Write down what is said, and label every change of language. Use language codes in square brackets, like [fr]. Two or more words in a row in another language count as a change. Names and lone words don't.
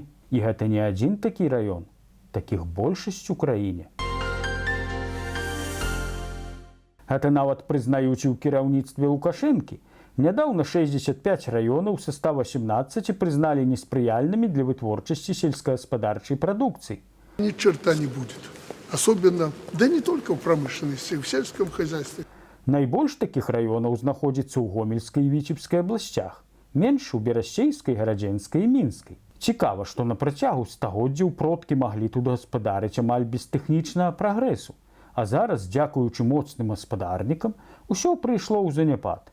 [be] І гэта не адзін такі раён, такіх большасць у краіне. Гэта нават прызнаюць у кіраўніцтве Лукашэнкі. Нядаўна 65 раёнаў са 118 прызналі неспрыяльнымі для вытворчасці сельскохозяйственной прадукцыі. [ru] Ни черта не будет. Особенно, да не только в промышленности, в сельском хозяйстве. [be] Найбольш такіх раёнаў знаходзіцца ў Гомельскай і Віцебскай абласцях, менш у Берасцейскай, Гарадзенскай і Мінскай. Цікава, што на працягу стагоддзяў продкі маглі тут гаспадарыць амаль без тэхнічнага прагрэсу. А зараз, дзякуючы моцным гаспадарнікам, усё прыйшло ў заняпад.